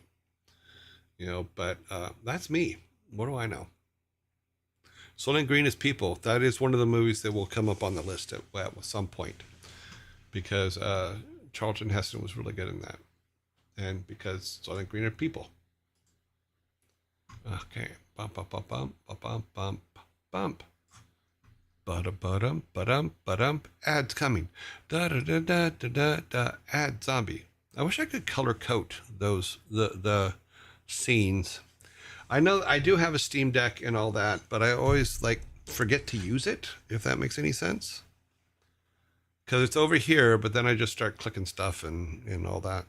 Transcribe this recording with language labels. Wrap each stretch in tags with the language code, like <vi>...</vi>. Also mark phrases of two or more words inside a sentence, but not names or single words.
<en>You know, but that's me. What do I know? Soylent Green is People. That is one of the movies that will come up on the list at some point. Because Charlton Heston was really good in that. And because Soylent Green are people. Okay. Bump, bump, bump, bump, bump, bump, bump, bump. Ba-dum. Ads coming. Da-da-da-da-da-da. Ad zombie. I wish I could color code the scenes. I know I do have a Steam Deck and all that, but I always forget to use it, if that makes any sense. Because it's over here, but then I just start clicking stuff and all that.</en>